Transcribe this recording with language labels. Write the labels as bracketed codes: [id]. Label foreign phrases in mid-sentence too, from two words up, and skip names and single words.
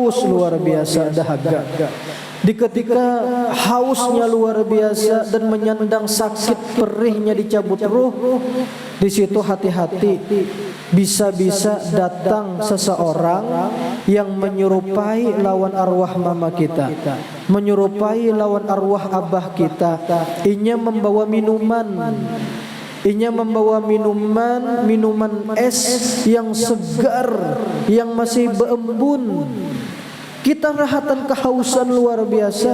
[id] Haus luar biasa, dahaga. di ketika hausnya luar biasa dan menyandang sakit perihnya dicabut ruh, di situ hati-hati, bisa-bisa datang seseorang yang menyerupai lawan arwah mama kita, menyerupai lawan arwah abah kita. [bjn] Inya membawa minuman, minuman es yang segar, yang masih berembun. Kita rahatan kehausan luar biasa.